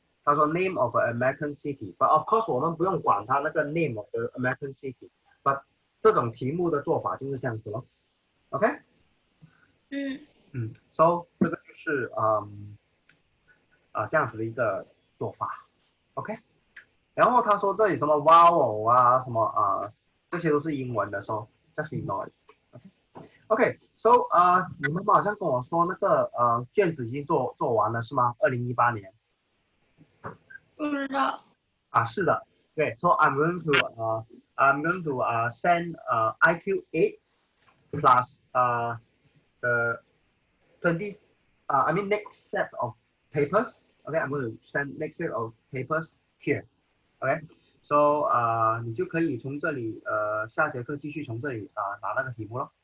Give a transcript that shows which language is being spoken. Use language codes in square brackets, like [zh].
[zh] 他说 [en] name of an American city， [zh] but of course 我们不用管他那个 [en] name of the American city， [zh] but 这种题目的做法就是这样子咯。 OK？ so 这个就是这样子的一个做法。 OK？然后他说这里什么 vowel 啊，什么这些都是英文的， [en] so just ignore it。 [zh] OK？So 你们好像跟我说那个卷子已经做完了是吗？2018年。不知道。是的，对， [en] so I'm going to send IQ 8 plus the 20 I mean next set of papers. Okay, I'm going to send next set of papers here. [zh] Okay, so 你就可以从这里下节课继续从这里拿那个题目了。